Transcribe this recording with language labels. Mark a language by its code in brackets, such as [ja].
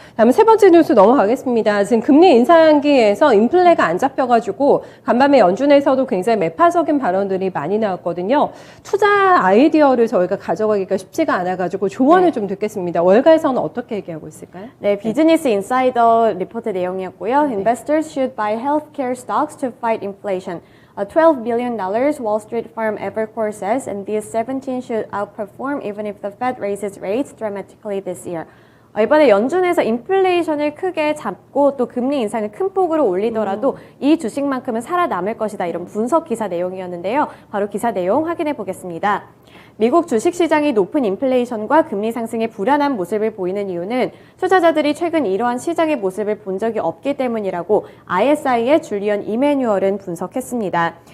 [ko] 다음 세 번째 뉴스 넘어가겠습니다. 지금 금리 인상기에서 인플레가 안 잡혀가지고 간밤에 연준에서도 굉장히 매파적인 발언들이 많이 나왔거든요. 투자 아이디어를 저희가 가져가기가 쉽지가 않아가지고 조언을 좀 듣겠습니다. 월가에서는 어떻게 얘기하고 있을까요? 네, 비즈니스 인사이더 리포트 내용이었고요. [en] Investors should buy healthcare stocks to fight inflation. $12 billion Wall Street firm Evercore says, and these 17 should outperform even if the Fed raises rates dramatically this year. [ko] 이번에 연준에서 인플레이션을 크게 잡고 또 금리 인상을 큰 폭으로 올리더라도 이 주식만큼은 살아남을 것이다. 이런 분석 기사 내용이었는데요. 바로 기사 내용 확인해 보겠습니다. 미국 주식시장이 높은 인플레이션과 금리 상승의 불안한 모습을 보이는 이유는 투자자들이 최근 이러한 시장의 모습을 본 적이 없기 때문이라고 ISI의 줄리언 이매뉴얼은 분석했습니다.